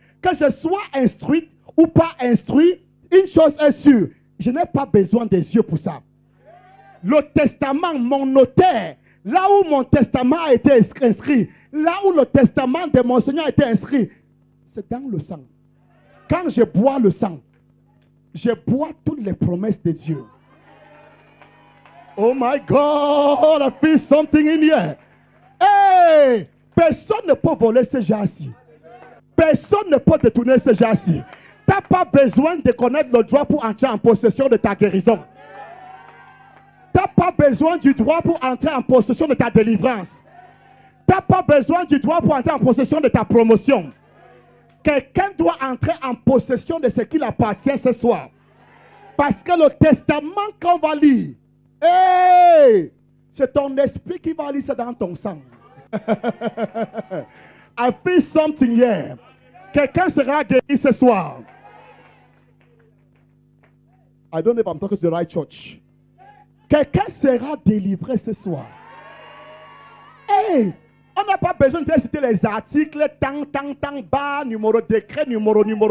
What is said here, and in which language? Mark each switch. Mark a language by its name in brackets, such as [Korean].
[French] Que je sois instruit ou pas instruit, une chose est sûre, je n'ai pas besoin des yeux pour ça. Le testament, mon notaire, là où mon testament a été inscrit, là où le testament de mon Seigneur a été inscrit, c'est dans le sang. Quand je bois le sang, je bois toutes les promesses de Dieu. [English] Oh my God, I feel something in here. Hey! [French] Personne ne peut voler ce genre-ci. Personne ne peut détourner ce genre-ci. Tu n'as pas besoin de connaître le droit pour entrer en possession de ta guérison. Tu n'as pas besoin du droit pour entrer en possession de ta délivrance. Tu n'as pas besoin du droit pour entrer en possession de ta promotion. Quelqu'un doit entrer en possession de ce qui lui appartient ce soir. Parce que le testament qu'on va lire, hey, c'est ton esprit qui va lire ça dans ton sang. [English] I feel something here. [French] Quelqu'un sera guéri ce soir. [English] I don't know if I'm talking to the right church. [French] Quelqu'un sera délivré ce soir. Hey, on n'a pas besoin de citer les articles, tant, bas, numéro, décret, numéro.